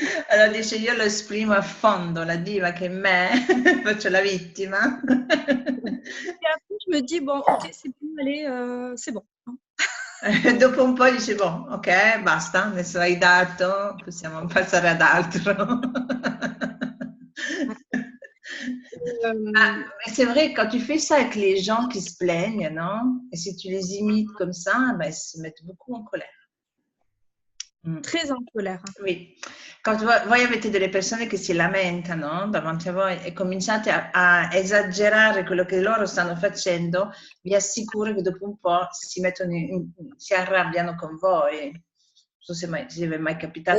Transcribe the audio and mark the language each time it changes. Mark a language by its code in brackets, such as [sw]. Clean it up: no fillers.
[it] Allora dice, io lo esprimo a fondo, la diva che è me, faccio la vittima. [fr] Et après, je me dis, bon, ok, c'est bon, allez, c'est bon. [it] Dopo un po' dice, boh, ok, basta, adesso hai dato, possiamo passare ad altro. [fr] Mais c'est vrai, quand tu fais ça avec les gens qui se plaignent, non? Et si tu les imites comme ça, ben, ils se mettent beaucoup en colère. Très en colère. Oui. [it] Quando voi avete delle persone che si lamentano davanti a voi e cominciate a esagerare quello che loro stanno facendo, vi assicuro che dopo un po' si arrabbiano con voi. Non so se vi è mai capitato.